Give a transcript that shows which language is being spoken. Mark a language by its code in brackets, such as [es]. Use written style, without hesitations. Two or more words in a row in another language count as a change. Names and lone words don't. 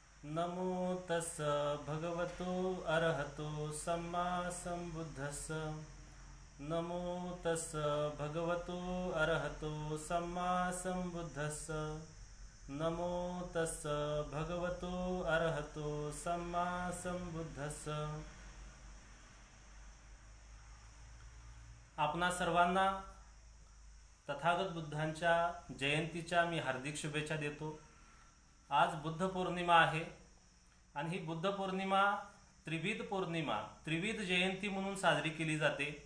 [pi] नमो तस् भगवतो अरहतो सम्मा सम्बुद्धस्स। नमो तस् भगवतो अरहतो सम्मा सम्बुद्धस्स। नमो तस् भगवतो अरहतो सम्मा सम्बुद्धस्स। [mr] आपणा सर्वांना तथागत बुद्धांच्या जयंतीच्या मी हार्दिक शुभेच्छा देतो। आज बुद्ध पौर्णिमा आहे आणि ही बुद्ध पौर्णिमा त्रिविध पौर्णिमा, त्रिविध जयंती म्हणून साजरी केली जाते।